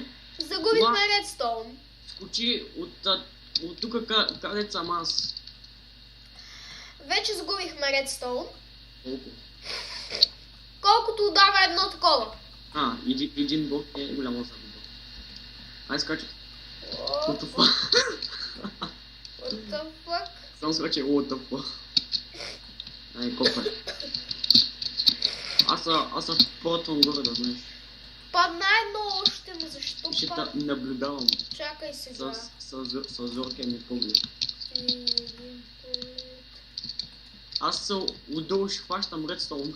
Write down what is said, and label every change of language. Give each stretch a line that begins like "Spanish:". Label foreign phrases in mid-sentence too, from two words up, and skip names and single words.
Bulgarian: Загубихме редстоун. Скочи от тук където съм аз. Вече загубихме редстоун. Колко? Колкото дава едно такова. Един блок е голямо за блок. Ай, скачай.
English: What the fuck?
Bulgarian: Сам скачай,
English: what the fuck.
Bulgarian: Ай, копай. Аз съм портвам горе, да знаеш. Падна едно още, ме защо ще те наблюдавам. Чакай сега. С зоркия ми поглед. Аз отдолу ще хващам редстоун.